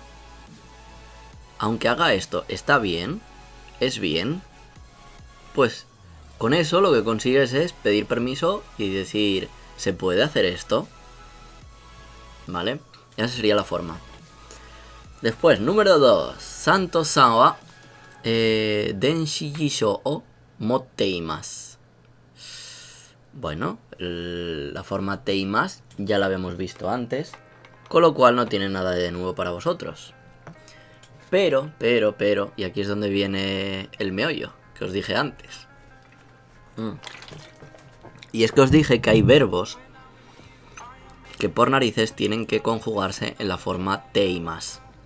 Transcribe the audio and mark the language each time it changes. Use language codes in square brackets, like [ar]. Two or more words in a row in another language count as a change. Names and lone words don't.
[es] Aunque haga esto, ¿está bien? ¿Es bien? Pues con eso lo que consigues es pedir permiso y decir, ¿se puede hacer esto? ¿Vale? Esa sería la forma. Después, número 2. [ja] サントさんは電子辞書を持っています. [es] Bueno, la forma te y más ya la habíamos visto antes, con lo cual no tiene nada de nuevo para vosotros. Pero, y aquí es donde viene el meollo, que os dije antes. Y es que os dije que hay verbos que por narices tienen que conjugarse en la forma te y más.